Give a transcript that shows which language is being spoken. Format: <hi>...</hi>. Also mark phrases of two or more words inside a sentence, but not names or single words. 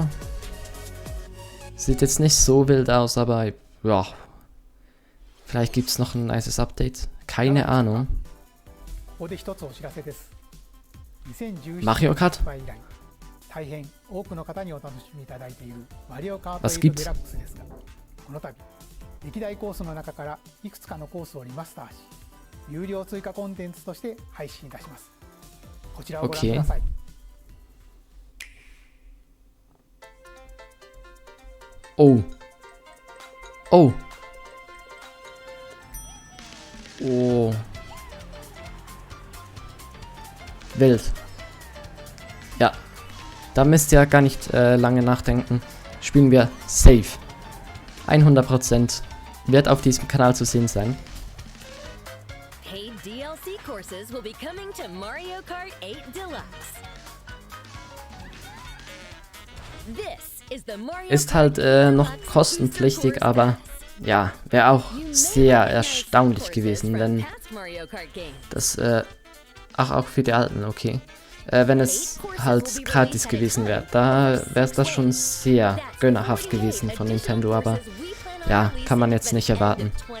<de>Sieht jetzt nicht so wild aus, aber ja. Vielleicht gibt es noch ein nices Update. Keine Ahnung. Mario Kart? Was gibt's?</de> <ja>歴代コースの中からいくつかのコースをリマスターし、有料追加コンテンツとして配信いたします。こちらをご覧ください。 Oh. Oh. Oh.</ja> <de>Wild. Ja. Da müsst ihr gar nicht lange nachdenken. Spielen wir safe. 100% wird auf diesem Kanal zu sehen sein.</de> <en>Paid DLC courses will be coming to Mario Kart 8 Deluxe. This is the Mario</en> <de>Ist halt noch kostenpflichtig, aber ja, wäre auch sehr erstaunlich gewesen, wenn das, auch für die Alten, okay. Wenn es halt gratis gewesen wäre. Da wäre es das schon sehr gönnerhaft gewesen von Nintendo, aber ja, kann man jetzt nicht erwarten.</de>